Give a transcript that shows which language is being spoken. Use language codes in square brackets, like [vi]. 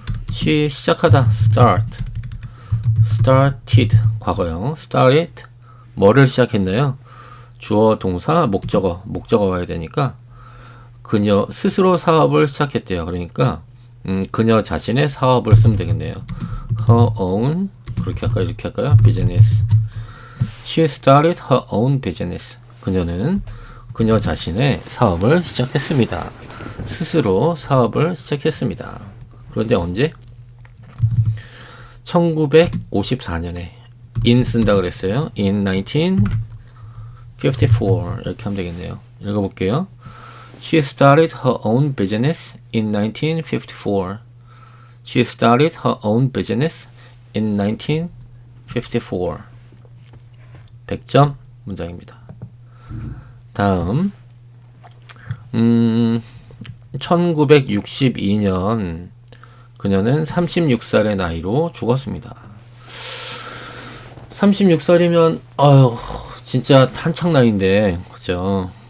[ko] she 시작하다 started 과거형 started 뭐를 시작했나요? 주어 동사 목적어 와야 되니까 그녀 스스로 사업을 시작했대요. 그러니까 그녀 자신의 사업을 쓰면 되겠네요. her own 그렇게 할까요? 이렇게 할까요? business. [en] She started her own business. [ko] 그녀는 그녀 자신의 사업을 시작했습니다. 스스로 사업을 시작했습니다. 그런데 언제? 1954년에 in 쓴다 그랬어요. [en] in 1954 [ko] 이렇게 하면 되겠네요. 읽어볼게요. [en] She started her own business in 1954. She started her own business in 1954. 100점 [ko] 문장입니다. 다음 1962년 그녀는 36살의 나이로 죽었습니다. 36살이면 진짜 한창 나이인데 그죠?